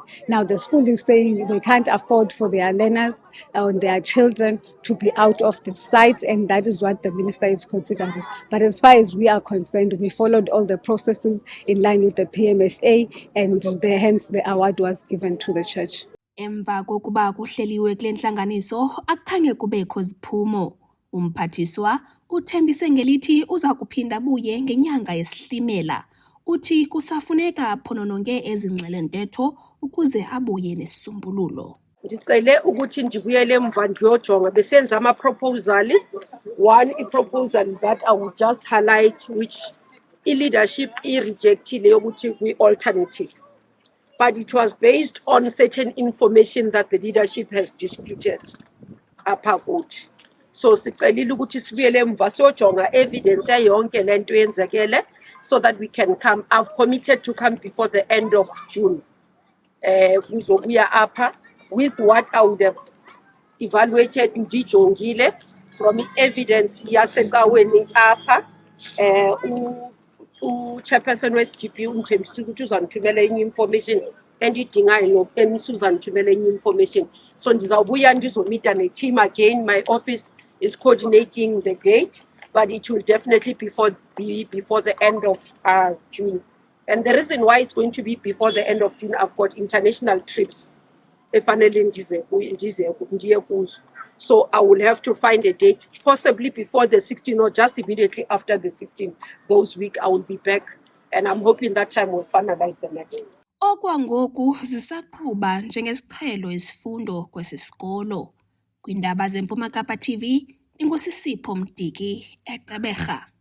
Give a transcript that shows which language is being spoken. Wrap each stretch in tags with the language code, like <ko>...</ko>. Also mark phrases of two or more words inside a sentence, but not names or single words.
<en>Now the school is saying they can't afford for their learners and their children to be out of the site, and that is what the minister is considering. But as far as we are concerned, we followed all the processes in line with the PMFA, and hence the award was given to the church.</en> <xh>Emva kokuba kuhleliwe kule ntlanganiso akhange kubekho ziphumo. Umphathiswa uthembise ngelithi uza kuphinda buye ngenyanga yesiHlimela. Uthi kusafuneka phonononge ezi ngxelo-ntetho ukuze abuye nesisombululo. Ndicele ukuthi ndibuyele emva ndiyojonga besenza ama-proposal.</xh> <en>One i-proposal that I will just highlight which i-leadership i-rejectile</en> <xh>yokuthi kwi-alternative.</xh> <en>But it was based on certain information that the leadership has disputed</en> <xh>apha kuthi. So sicelile ukuthi sibuyele emva siyojonga evidence yonke le nto yenzekele</xh> <en>so that we can come. I've committed to come before the end of June.</en> <xh>Kuzobuya apha</xh> <en>with what I would have evaluated ndijongile from evidence</en> <xh>yasecaweni apha. Chairperson we-SGB uNthembisile ukuthi uzandithumela enye information endiyidingayo emisa uzandithumela enye information. So ndizawubuya ndizomita ne-team again.</xh> <en>My office is coordinating the date, but it will definitely be before the end of June. And the reason why it's going to be before the end of June, I've got international trips. So I will have to find a date, possibly before the 16th or just immediately after the 16th. Those weeks I will be back, and I'm hoping that time we'll finalize the matter.</en> <xh>Okwangoku zisaqhuba njengesiqhelo izifundo kwesi sikolo. Kwiindaba zeMpuma Kapa TV, inguSisipho Mdiki, eGqeberha.</xh>